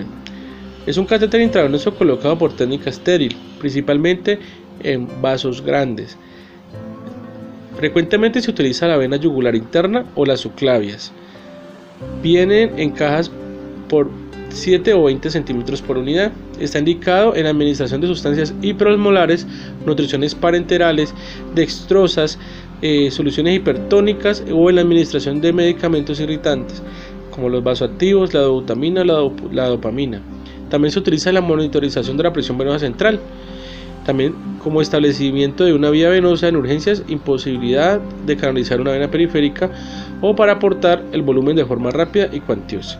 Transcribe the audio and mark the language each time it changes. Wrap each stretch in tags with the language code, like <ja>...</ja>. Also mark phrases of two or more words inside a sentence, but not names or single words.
<es>Es un catéter intravenoso colocado por técnica estéril, principalmente en vasos grandes. Frecuentemente se utiliza la vena yugular interna o las subclavias. Vienen en cajas por 7 o 20 centímetros por unidad. Está indicado en la administración de sustancias hiperosmolares, nutriciones parenterales, dextrosas, soluciones hipertónicas o en la administración de medicamentos irritantes como los vasoactivos, la dobutamina o la dopamina. También se utiliza en la monitorización de la presión venosa central. También como establecimiento de una vía venosa en urgencias, imposibilidad de canalizar una vena periférica o para aportar el volumen de forma rápida y cuantiosa.</es>